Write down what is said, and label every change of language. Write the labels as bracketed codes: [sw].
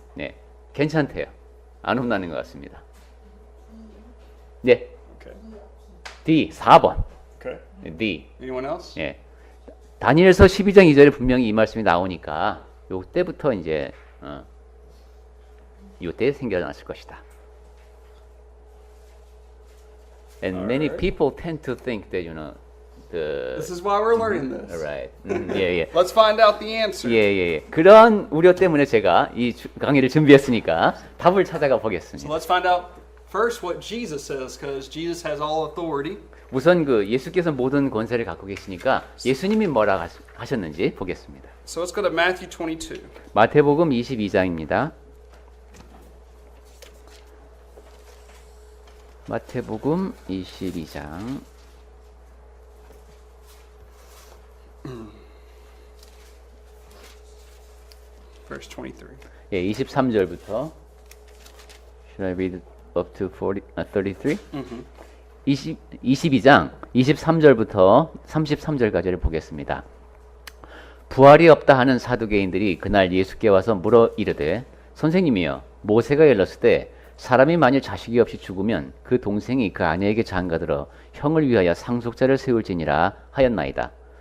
[ko] 네, 괜찮대요. 안 혼나는 것 같습니다. 네, [en] Okay. [ko] D 4번. [en] Okay. D. Anyone else? [ko] 예. 다니엘서 12장 2절에 분명히 이 말씀이 나오니까 요때부터 이제 요때 생겨났을 것이다. [en] And many people tend to think that This is why we're learning this. [ko] right. 예, 예. [en] Let's find out the answer. [ko] 예, 예, 예. 그런 우려 때문에 제가 이 강의를 준비했으니까 답을 찾아가 [en] So [ko] 보겠습니다. [en] let's find out first what Jesus says, because Jesus has all authority. [ko] 우선 그 예수께서 모든 권세를 갖고 계시니까 예수님이 뭐라 하셨는지 보겠습니다. [en] So let's go to Matthew 22. [ko] 마태복음 22장입니다. 마태복음 22장 [en] Verse 23. [ko] 예, 23절부터 [en] Should I read up to 33? [ko] 22장 23절부터 33절까지를 보겠습니다. 부활이 없다 하는 사두개인들이 그날 예수께 와서 물어 이르되 선생님이여 모세가 일렀을 때 사람이 만일 자식이 없이 죽으면 그 동생이 그 아내에게 장가들어 형을 위하여 상속자를 세울지니라 하였나이다.